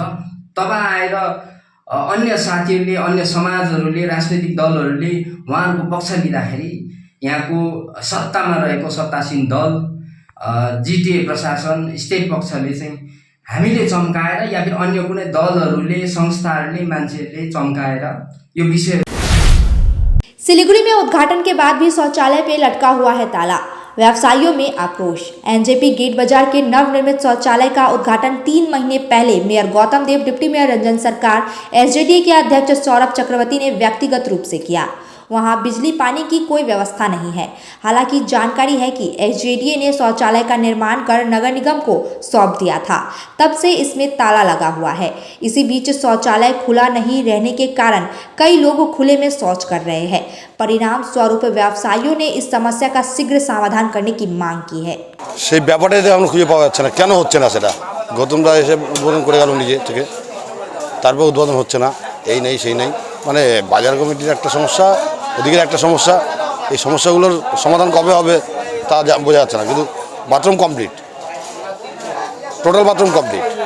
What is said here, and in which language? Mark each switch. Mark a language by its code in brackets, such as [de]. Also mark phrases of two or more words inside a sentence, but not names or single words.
[ne] तब आएर अन्य साथीहरूले, अन्य समाजहरूले, राजनैतिक दलहरूले उहाँहरूको पक्ष लिँदाखेरि यहाँको सत्तामा रहेको सत्तासीन दल, जिटिए प्रशासन, स्टेट पक्षले चाहिँ हामीले चम्काएर या फिर अन्य कुनै दलहरूले, संस्थाहरूले, मान्छेहरूले चम्काएर यो विषय। [hi] सिलीगुड़ी में उद्घाटन के बाद भी शौचालय पे लटका हुआ है ताला, व्यवसायियों में आक्रोश। एनजेपी गेट बाजार के नवनिर्मित शौचालय का उद्घाटन 3 महीने पहले मेयर गौतम देव, डिप्टी मेयर रंजन सरकार, एसजेडीए के अध्यक्ष सौरभ चक्रवर्ती ने व्यक्तिगत रूप से किया। वहां बिजली पानी की कोई व्यवस्था नहीं है। हालांकि जानकारी है कि एसजेडीए ने शौचालय का निर्माण कर नगर निगम को सौंप दिया था, तब से इसमें ताला लगा हुआ है। इसी बीच शौचालय खुला नहीं रहने के कारण कई लोग खुले में शौच कर रहे हैं। परिणाम स्वरूप व्यवसायियों ने इस समस्या का शीघ्र समाधान करने की मांग की है। [bn] সেই ব্যাপারটাতে আমরা খুঁজে পাওয়া যাচ্ছে না, কেন হচ্ছে না সেটা। গৌতমদা এসে উদ্বোধন করে গেল নিজে থেকে, তারপর উদ্বোধন হচ্ছে না, এই নেই সেই নেই, মানে বাজার কমিটির একটা সমস্যা, ওদিকের একটা সমস্যা। এই সমস্যাগুলোর সমাধান কবে হবে তা বোঝা যাচ্ছে না। [en] কিন্তু bathroom complete, total bathroom complete।